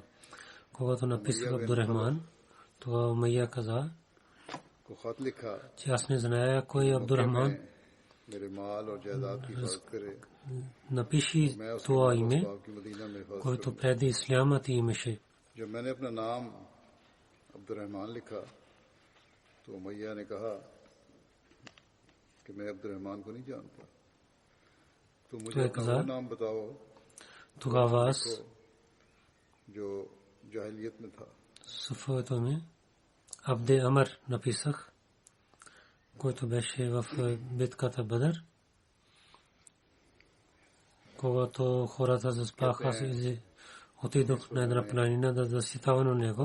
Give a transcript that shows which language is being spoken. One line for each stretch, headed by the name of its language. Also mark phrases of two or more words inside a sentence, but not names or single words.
Bulgarian: Когато написах Абдурахман, това Умайя каза, че аз не зная кой е Абдурахман. Напиши това име, което преди ислямът имаше.
Hindi: जब मैंने अपना नाम अब्दुर्रहमान लिखा तो उमैया ने कहा कि मैं अब्दुर्रहमान को नहीं जानता, तो मुझे अपना नाम बताओ
Bulgarian: тогава аз
Hindi: जो जाहिलियत में था.
Bulgarian: своето име Абде Амр написах, който беше в битката Бадър. Когато хората заспаха, отидох на една планина да защитавам на него.